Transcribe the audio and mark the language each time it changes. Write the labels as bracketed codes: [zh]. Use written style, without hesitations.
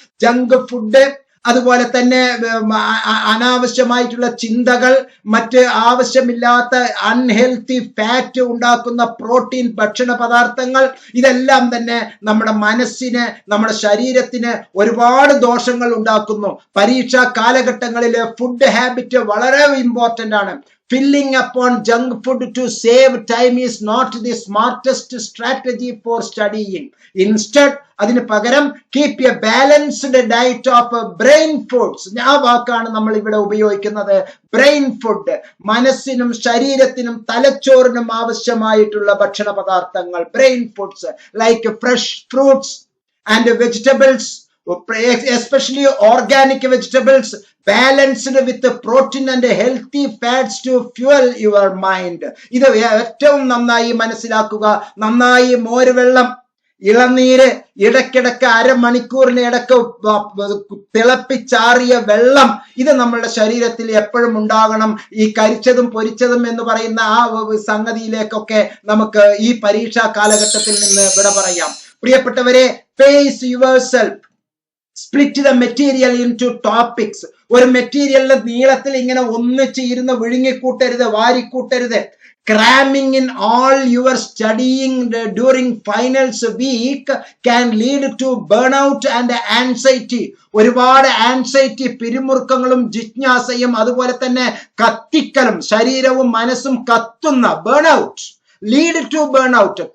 [ml] Junk food, അതുപോലെ തന്നെ അനാവശ്യമായിട്ടുള്ള ചിന്തകൾ, മറ്റ് ആവശ്യമില്ലാത്ത അൺഹെൽത്തി ഫാറ്റ് ഉണ്ടാക്കുന്ന പ്രോട്ടീൻ ഭക്ഷണ പദാർത്ഥങ്ങൾ, ഇതെല്ലാം തന്നെ നമ്മുടെ മനസ്സിന്, നമ്മുടെ ശരീരത്തിന് ഒരുപാട് ദോഷങ്ങൾ ഉണ്ടാക്കുന്നു. പരീക്ഷാ കാലഘട്ടങ്ങളിലെ ഫുഡ് ഹാബിറ്റ് വളരെ ഇമ്പോർട്ടന്റ് ആണ്. [en] Filling upon junk food to save time is not the smartest strategy for studying. Instead, [ml] അതിന് പകരം [en] Keep a balanced diet of brain foods. [ml] ആ വാക്കാണ് നമ്മൾ ഇവിടെ ഉപയോഗിക്കുന്നത്. ബ്രെയിൻ ഫുഡ്, മനസ്സിനും ശരീരത്തിനും തലച്ചോറിനും ആവശ്യമായിട്ടുള്ള ഭക്ഷണ പദാർത്ഥങ്ങൾ, [en] Brain foods like fresh fruits and vegetables, especially organic vegetables, balanced with protein and healthy fats to fuel your mind. [ml] ഇത് ഏറ്റവും നന്നായി മനസ്സിലാക്കുക. നന്നായി മോരുവെള്ളം, ഇളനീര്, ഇടയ്ക്കിടയ്ക്ക് അരമണിക്കൂറിന് ഇടയ്ക്ക് തിളപ്പിച്ചാറിയ വെള്ളം, ഇത് നമ്മളുടെ ശരീരത്തിൽ എപ്പോഴും ഉണ്ടാകണം. ഈ കരിച്ചതും പൊരിച്ചതും എന്ന് പറയുന്ന ആ സംഗതിയിലേക്കൊക്കെ നമുക്ക് ഈ പരീക്ഷാ കാലഘട്ടത്തിൽ നിന്ന് വിട പറയാം. പ്രിയപ്പെട്ടവരെ, [en] Face yourself. Split the material into topics. [ml] ഒരു മെറ്റീരിയലിന്റെ നീളത്തിൽ ഇങ്ങനെ ഒന്നിച്ച് ഇരുന്ന് വിഴുങ്ങിക്കൂട്ടരുത്, വാരിക്കൂട്ടരുത്. [en] Cramming in all your studying during finals week can lead to burnout and anxiety. [ml] ഒരുപാട് ആൻസൈറ്റി, പിരിമുറുക്കങ്ങളും ജിജ്ഞാസയും അതുപോലെ തന്നെ കത്തിക്കലും, ശരീരവും മനസ്സും കത്തുന്ന ബേൺഔട്ട്, [en] Lead to burnout.